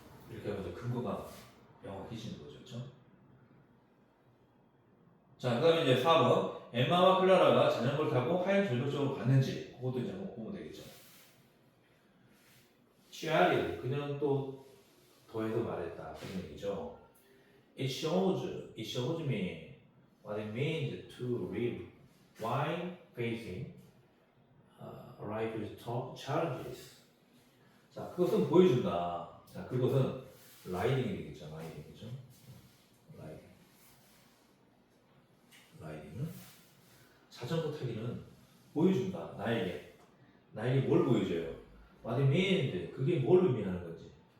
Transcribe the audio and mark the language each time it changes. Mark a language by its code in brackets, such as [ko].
[ko] 이렇게 하면 근거가 명확해지는 거죠. 그렇죠? 자, 그 다음에 이제 4번. 엠마와 클라라가 자전거를 타고 하얀 절벽쪽으로 갔는지 그것도 이제 한번 보면 되겠죠. 취하리. 그녀는 또 더해서 말했다. 그런 얘기죠. [en] It shows me what it means to live while facing life's tough challenges. [ko] 자, 그것은 보여준다. 자, 그것은 라이딩이 되겠죠. 라이딩이죠. 라이딩은 자전거 타기는 보여준다. 나에게 뭘 보여줘요? [en] What it means. [ko] 그게 뭘 의미하는 건지.